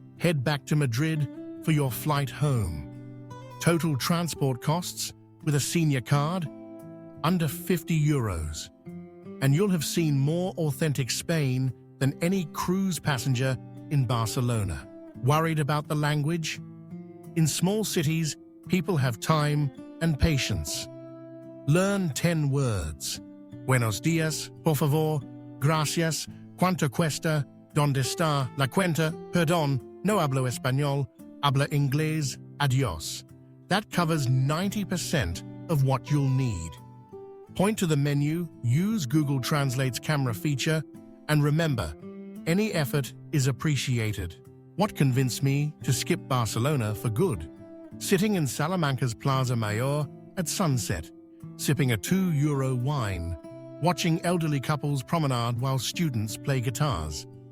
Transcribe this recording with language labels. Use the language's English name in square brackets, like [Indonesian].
[English] Head back to Madrid for your flight home. Total transport costs with a senior card, under 50 euros. And you'll have seen more authentic Spain than any cruise passenger in Barcelona. Worried about the language? In small cities, people have time and patience. Learn 10 words. [Spanish] Buenos días, por favor, gracias, cuánto cuesta, dónde está la cuenta, perdón, no hablo español, habla inglés, adiós. [English] That covers 90% of what you'll need. Point to the menu, use Google Translate's camera feature, and remember, any effort is appreciated. What convinced me to skip Barcelona for good? Sitting in Salamanca's Plaza Mayor at sunset, sipping a €2 wine, watching elderly couples promenade while students play guitars.